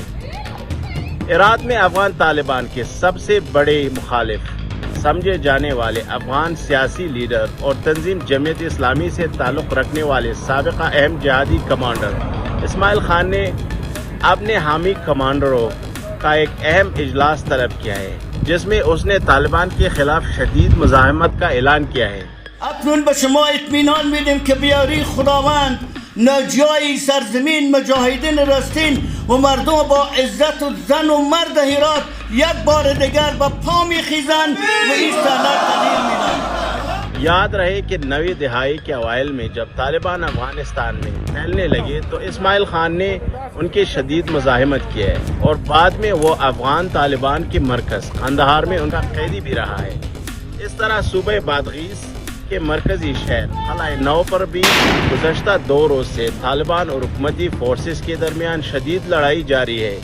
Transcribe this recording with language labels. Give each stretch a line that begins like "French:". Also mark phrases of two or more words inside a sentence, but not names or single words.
Urdu: ہرات میں افغان طالبان کے سب سے بڑے مخالف سمجھے جانے والے افغان سیاسی لیڈر اور تنظیم جمعیت اسلامی سے تعلق رکھنے والے سابقہ اہم جہادی کمانڈر اسماعیل خان نے اپنے حامی کمانڈروں کا ایک اہم اجلاس طلب کیا ہے، جس میں اس نے طالبان کے خلاف شدید مزاحمت کا اعلان کیا ہے۔
Persian: اکنون به شما اطمینان میدیم که بیاری خداوند ناجای سرزمین مجاهدین راستین و مردم با عزت و زن و مرد هرات یک بار دیگر به پا میخیزند و این سالت تغییر میدن۔
Urdu: یاد رہے کہ نویں دہائی کے اوائل میں جب طالبان افغانستان میں پھیلنے لگے تو اسماعیل خان نے ان کی شدید مزاحمت کی ہے اور بعد میں وہ افغان طالبان کے مرکز قندھار میں ان کا قیدی بھی رہا ہے۔ اس طرح صوبہ بادغیس کے مرکزی شہر قلعہ نو پر بھی گزشتہ 2 روز سے طالبان اور حکومتی فورسز کے درمیان شدید لڑائی جاری ہے۔